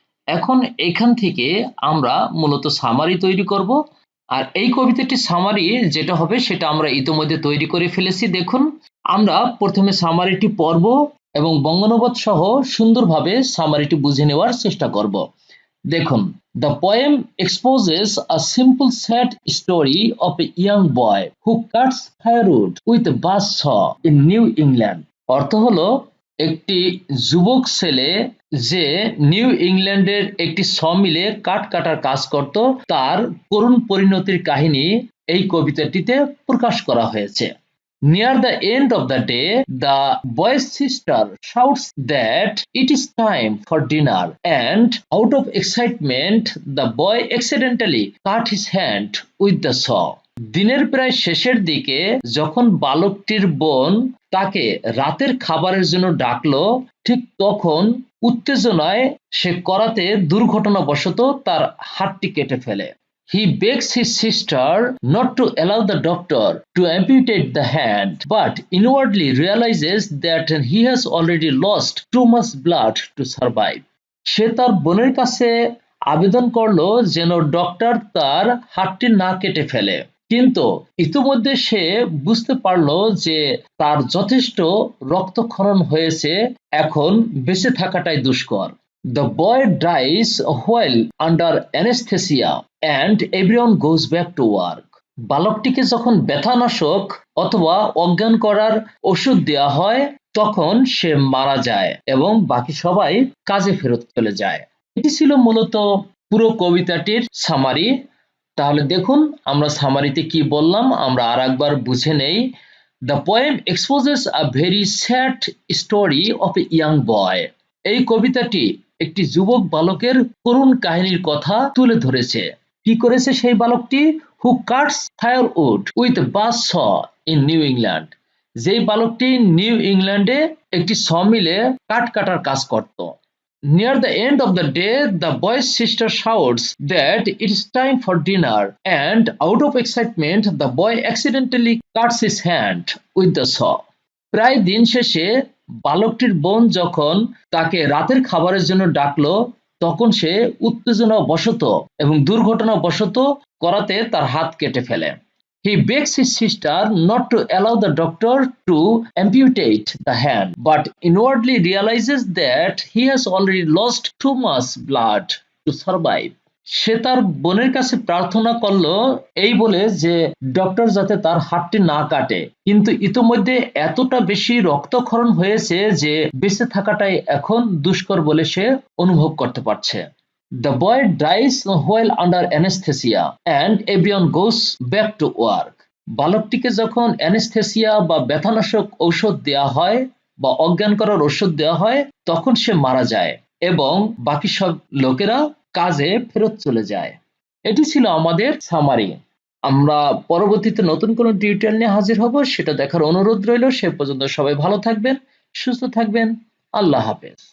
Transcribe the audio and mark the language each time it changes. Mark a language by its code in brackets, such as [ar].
[bn] এখন এখান থেকে আমরা মূলত সামারি তৈরি করব। আর এই কবিতাটি সামারি যেটা হবে সেটা আমরা ইতিমধ্যে তৈরি করে ফেলেছি। দেখুন আমরা প্রথমে সামারিটি পড়ব এবং বঙ্গানুবাদ সহ সুন্দরভাবে সামারিটি বুঝে নেওয়ার চেষ্টা করব। দেখুন, [en] the poem exposes a simple sad story of a young boy who cuts firewood with a buzzsaw in New England. [bn] অর্থ হলো একটি যুবক ছেলে যে নিউ ইংল্যান্ডের একটি সমিলে কাঠ কাটার কাজ করত, তার করুণ পরিণতির কাহিনী এই কবিতাটিতে প্রকাশ করা হয়েছে। [en] Near the end of the day, the boy's sister shouts that it is time for dinner, and out of excitement, the boy accidentally cut his hand with the saw. [bn] দিনের প্রায় শেষের দিকে যখন বালকটির বোন তাকে রাতের খাবারের জন্য ডাকলো, ঠিক তখন উত্তেজনায় সে করাতে দুর্ঘটনাবশত তার হাতটি কেটে ফেলে। [en] He begs his sister not to allow the doctor to amputate the hand, but inwardly realizes that he has already lost too much blood to survive. [bn] সে তার বোনের কাছে আবেদন করলো যেন ডক্টর তার হাতটি না কেটে ফেলে, কিন্তু ইতিমধ্যে সে বুঝতে পারলো যে তার যথেষ্ট রক্তক্ষরণ হয়েছে, এখন বেঁচে থাকাটাই দুষ্কর। [en] The boy dies while under anesthesia and everyone goes back to work. [bn] বালকটিকে যখন ব্যথানাশক অথবা অজ্ঞান করার ওষুধ দেওয়া হয় তখন সে মারা যায় এবং বাকি সবাই কাজে ফেরত চলে যায়। এটি ছিল মূলত পুরো কবিতাটির সামারি। তাহলে দেখুন আমরা সামারিতে কি বললাম, আমরা আরেকবার বুঝে নেই। [en] The poem exposes a very sad story of a young boy. [bn] এই কবিতাটি একটি যুবক বালকের করুণ কাহিনীর কথা তুলে ধরেছে। কি করেছে সেই বালকটি? [en] Who cuts firewood with a buzzsaw in New England. [bn] যেই বালকটি নিউ ইংল্যান্ডে একটি সমিলে কাঠ কাটার কাজ করত। [en] Near the end of the day, the boy's sister shouts that it is time for dinner, and out of excitement, the boy accidentally cuts his hand with the saw. [bn] প্রায় দিন শেষে বালকটির বোন যখন তাকে রাতের খাবারের জন্য ডাকলো, তখন সে উত্তেজনাবশত এবং দুর্ঘটনাবশত করাতে তার হাত কেটে ফেলে। [en] He begs his sister not to allow the doctor to amputate the hand, but inwardly realizes that he has already lost too much blood to survive. [bn] সে তার বোনের কাছে প্রার্থনা করলো এই বলে যে ডক্টর যাতে তার হাতটি না কাটে, কিন্তু ইতোমধ্যে এতটা বেশি রক্তক্ষরণ হয়েছে যে বেঁচে থাকাটাই এখন দুষ্কর বলে সে অনুভব করতে পারছে। [en] The boy dies while under anesthesia and everyone goes back to work. [bn] বালকটিকে যখন অ্যানেস্থেসিয়া বা ব্যথানাশক ঔষধ দেওয়া হয় বা অজ্ঞান করার ওষুধ দেওয়া হয় তখন সে মারা যায় এবং বাকি সব লোকেরা কাজে ফেরত চলে যায়। এটি ছিল আমাদের সামারি। আমরা পরবর্তীতে নতুন কোনো টিউটোরিয়াল নিয়ে হাজির হব, সেটা দেখার অনুরোধ রইল। সে পর্যন্ত সবাই ভালো থাকবেন, সুস্থ থাকবেন। আল্লাহ হাফেজ।